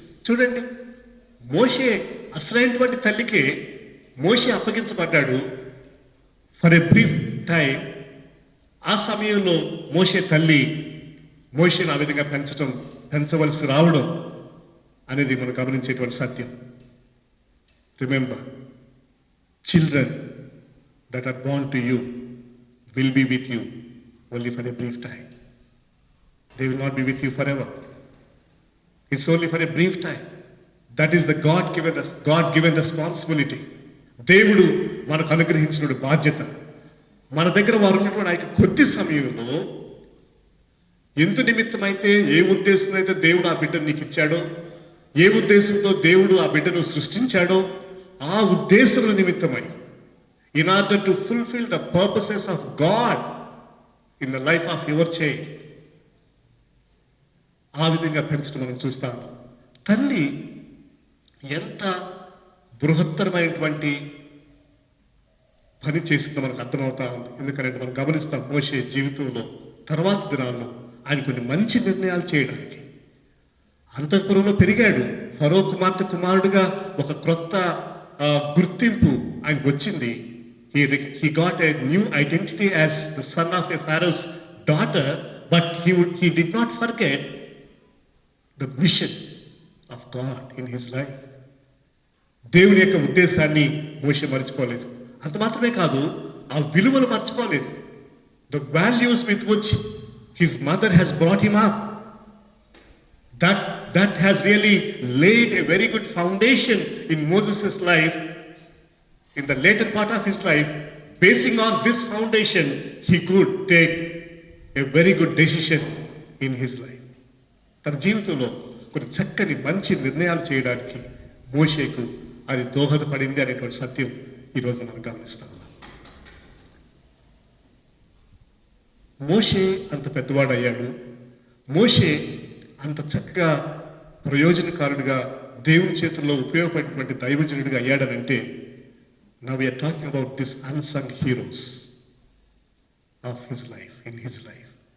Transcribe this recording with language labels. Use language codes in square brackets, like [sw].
[te] చూడండి, మోషే అసలైనటువంటి తల్లికే మోషే అప్పగించబడ్డాడు [en] For a brief time. [te] ఆ సమయంలో మోషే తల్లి మోషేను ఆ విధంగా పెంచవలసి రావడం అనేది మనం గమనించేటువంటి సత్యం. [en] Remember, children that are born to you will be with you only for a brief time. They will not be with you forever. It's only for a brief time. That is the God-given responsibility. [te] దేవుడు మనకు అనుగ్రహించిన బాధ్యత. మన దగ్గర వారు ఉన్నటువంటి ఆ కొద్ది సమయంలో ఎందు నిమిత్తమైతే, ఏ ఉద్దేశంతో అయితే దేవుడు ఆ బిడ్డను నీకు ఇచ్చాడో, ఏ ఉద్దేశంతో దేవుడు ఆ బిడ్డను సృష్టించాడో, ఆ ఉద్దేశం నిమిత్తమై, [en] in order to fulfill the purposes of God in the life of your child, [te] ఆ విధంగా పెంచడం మనం చూస్తాం. తల్లి ఎంత బృహత్తరమైనటువంటి పని చేసిందో మనకు అర్థమవుతా ఉంది. ఎందుకంటే మనం గమనిస్తాం, మోషే జీవితంలో తర్వాత దినాల్లో ఆయన కొన్ని మంచి నిర్ణయాలు చేయడానికి అంతఃపురంలో పెరిగాడు. ఫరో కుమార్తె కుమారుడుగా ఒక క్రొత్త గుర్తింపు ఆయనకు వచ్చింది. [en] He got a new identity as the son of a Pharaoh's daughter, but he did not forget the mission of God in his life. [te] దేవుని యొక్క ఉద్దేశాన్ని మోషే మర్చిపోలేదు. అంత మాత్రమే కాదు, ఆ విలువలు మర్చిపోలేదు. [en] The values with which His mother has brought him up. That has really laid a very good foundation in Moses' life. In the later part of his life, basing on this foundation, he could take a very good decision in his life. [te] తన జీవితంలో కొన్ని చక్కని మంచి నిర్ణయాలు చేయడానికి మోషేకు అది దోహదపడింది అనేటువంటి సత్యం ఈరోజు మనం గమనిస్తాం. మోషే అంత పెద్దవాడు అయ్యాడు. మోషే అంత చక్కగా ప్రయోజనకారుడిగా దేవుని చేతుల్లో ఉపయోగపడినటువంటి దైవజనుడిగా అయ్యాడనంటే, [en] now we are talking about this unsung heroes of his life, [te] in his life.